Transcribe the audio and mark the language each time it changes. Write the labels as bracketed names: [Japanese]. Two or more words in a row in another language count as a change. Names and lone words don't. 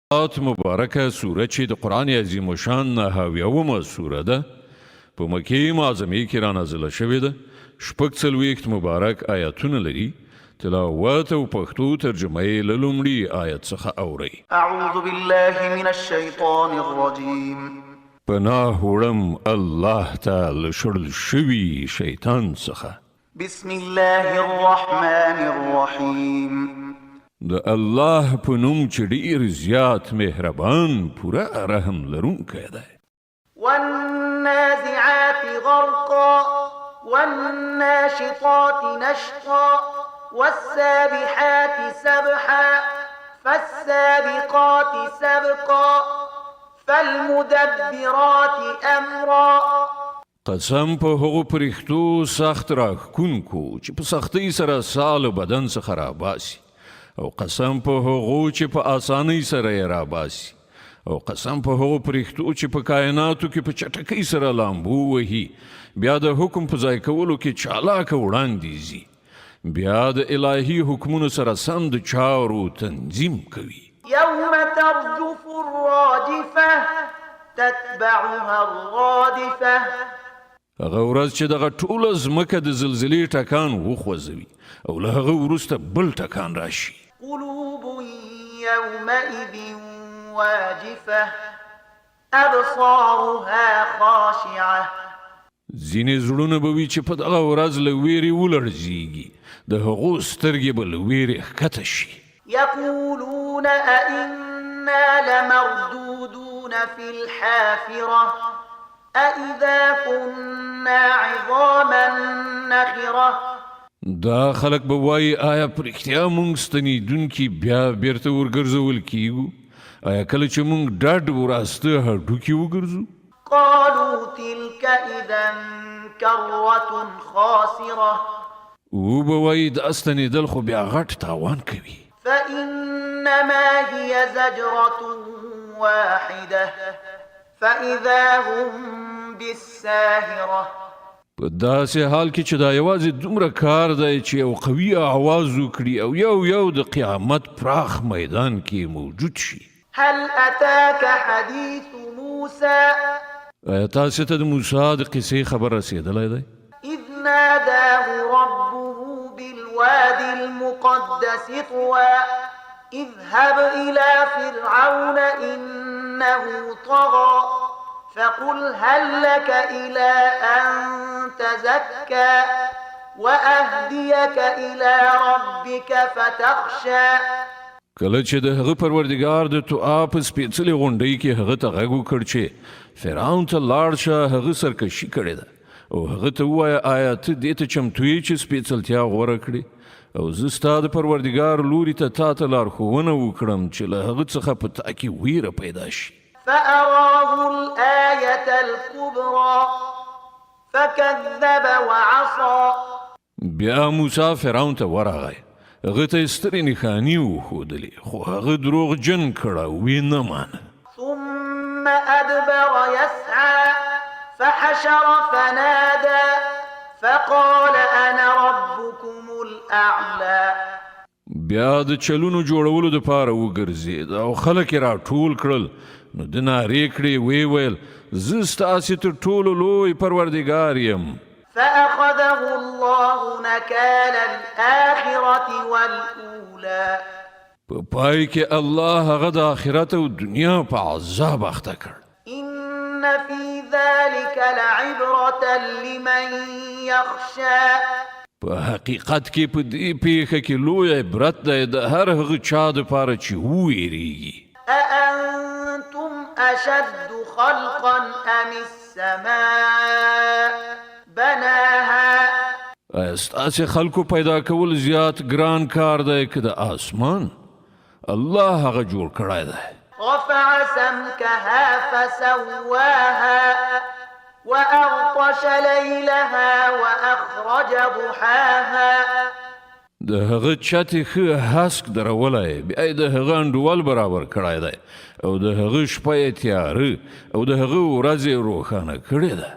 [Pashto] مبارکه سوره چې د قرآن عظیم الشان نه حاویومه سوره ده په مکې معظمې کې رانازله شوې ده. شپږ څلوېښت مبارک آیاتونه لري. تلاوت او پښتو ترجمه یې له لومړي آیت څخه اورئ. [Arabic] اعوذ بالله من الشیطان الرجیم. [Pashto] پناه وړم الله ته له شړل شوي شیطان څخه. [Arabic] بسم الله الرحمن الرحیم. [Pashto] د الله په نوم چې ډېر زیات مهربان پوره رحم لرونکی دی. [Arabic] والنازعات غرقا والناشطات نشطا والسابحات سبحا فالسابقات سبقا فالمدبرات امرا. [Pashto] قسم په هغو پرښتو سخت راښکونکو چې په سختۍ سره سال بدن څخه راباسي، او قسم په هغو چې په آسانۍ سره یې راباسي، او قسم په هغو پرښتو چې په کائناتو کې په چټکۍ سره لامبو وهي، بیا د حکم په ځای کولو کې چالاکه وړاندې ځي، بیا د الهي حکمونو سره سم د چارو تنظیم کوي. [Arabic] یوم ترجف الراجفه تتبعها الرادفه. [Pashto] هغه ورځ چې دغه ټوله ځمکه د زلزلې ټکان وخوځوي او له هغه وروسته بل ټکان راشي. [Arabic] قلوب يومئذ واجفة أبصارها خاشعة. [Pashto] ځینې زړونه به وي چې په دغه ورځ له ویرې ولړزېږي، د هغو سترګې به له ویرې ښکته شي. [Arabic] يقولون أئنا لمردودون في الحافرة أئذا كنا عظاما نخرة. [Pashto] دا خلک به وایي آیا په رښتیا موږ ستنېدونکي بیا بیرته ورګرځول کیږو؟ آیا کله چې موږ ډډ وراسته هډوکي وګرځو؟ [Arabic] قالوا تلك إذا كرة خاسرة. [Pashto] او به وایي دا ستنېدل خو بیا غټ تاوان کوي. [Arabic] فإنما هي زجرة واحدة فإذا هم بالساهرة. [Pashto] په داسې حال کې چې دا یوازې دومره کار دی چې یو قوي آواز وکړي او یو د قیامت پراخ میدان کې موجود شي. [Arabic] هل أتاك حديث موسى. [Pashto] آیا تاسو ته د موسی د قصې خبر رسېدلی دی؟ [Arabic] إذ ناداه ربه بالوادي المقدس طوى اذهب إلى فرعون إنه طغى فقل هل لك إلى أن تزكى وأهديك إلى ربك فتخشى. [Pashto] کله چې د هغه پروردګار د توآ په سپېڅلې غونډۍ کې هغه ته غږ وکړ چې فرعون ته لاړ شه، هغه سرکشي کړې ده، او هغه ته ووایه آیا ته دې ته چمتو یې چې سپېڅلتیا غوره کړې، او زه ستا د پروردګار لوري ته تا ته لارښوونه وکړم چې له هغه څخه په تا کې ویره پیدا شي. [Arabic] فأراه الآية الكبرى فكذب وعصى. [Pashto] بیا موسی فرعون ته ورغی، هغه ته یې سترې نښانې وښودلې، خو هغه دروغجن کړه او ویې نه مانه. [Arabic] ثم أدبر يسعى فحشر فنادى فقال أنا ربكم الأعلى. [Pashto] بیا د چلونو جوړولو دپاره وګرځېد او خلک یې راټول کړل، نو د نارې کړې ویې ویل زه ستاسې تر ټولو لوی پروردګار یم. [Arabic] فأخذه الله نكال الآخرة والأولى. [Pashto] په پای کې الله هغه د آخرت او دنیا په عذاب اخته کړ. [Arabic] إن في ذلك لعبرة لمن يخشى. [Pashto] په حقیقت کې په دې پیښه کې لوی عبرت دی د هر هغه چا دپاره چې وویریږي. [Arabic] أأنتم أشد خلقا أم السماء بناها. [Pashto] آیا ستاسې خلکو پیدا کول زیات ګران کار دی که د آسمان؟ الله هغه جوړ کړی دی. [Arabic] رفع سمكها فسواها وأغطش ليلها وأخرج ضحاها. [Pashto] د هغه چتې ښه هسک درولی، بیا یې د هغه انډول برابر کړی دی، او د هغه شپه یې تیاره او د هغه ورځ یې روښانه کړې ده.